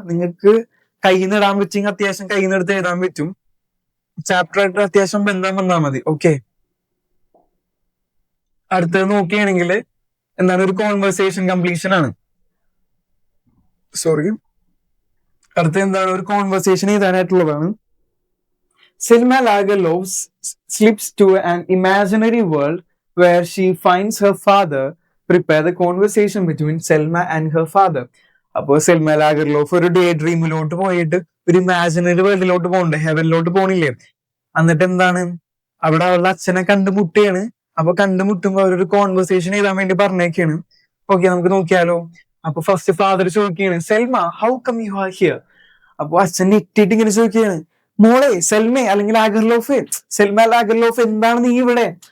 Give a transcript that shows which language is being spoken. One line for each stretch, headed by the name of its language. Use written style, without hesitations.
Malayalam: നിങ്ങൾക്ക് കയ്യിൽ നിന്ന് ഇടാൻ പറ്റെങ്കിൽ അത്യാവശ്യം കയ്യിൽ നിന്ന് എടുത്ത് എഴുതാൻ പറ്റും. ചാപ്റ്റർ ആയിട്ട് അത്യാവശ്യം ബന്ധം വന്നാൽ മതി. ഓക്കെ, അടുത്തത് നോക്കുകയാണെങ്കിൽ എന്താണ്, ഒരു കോൺവെർസേഷൻ കംപ്ലീഷൻ ആണ്. സോറി, അടുത്ത എന്താണ്, ഒരു conversation എഴുതാനായിട്ടുള്ളതാണ്.
English: Selma Lagerlof slips to an imaginary world where she finds her father. Prepare the conversation between Selma and her father.
Malayalam: അപ്പോൾ സെൽമ ലാഗർലോഫ് ഒരു ഡേ ഡ്രീമിലോട്ട് പോയിട്ട് ഒരു ഇമാജിനറി വേൾഡിലോട്ട് പോകണ്ടേ, ഹെവനിലോട്ട് പോണില്ലേ. എന്നിട്ട് എന്താണ്, അവിടെ അവളുടെ അച്ഛനെ കണ്ടുമുട്ടിയാണ്. അപ്പൊ കണ്ടുമുട്ടുമ്പോ അവരൊരു കോൺവെർസേഷൻ എഴുതാൻ വേണ്ടി പറഞ്ഞേക്കാണ്. ഓക്കെ, നമുക്ക് നോക്കിയാലോ. അപ്പൊ ഫസ്റ്റ് ഫാദർ ചോദിക്കുകയാണ്,
English: Selma how come you are here?
Malayalam: അപ്പൊ അച്ഛൻ ഞെട്ടിട്ട് ഇങ്ങനെ ചോദിക്കുകയാണ്, മോളെ സെൽമ അല്ലെങ്കിൽ സെൽമ ലാഗർലോഫ്, എന്താണ് നീ ഇവിടെ?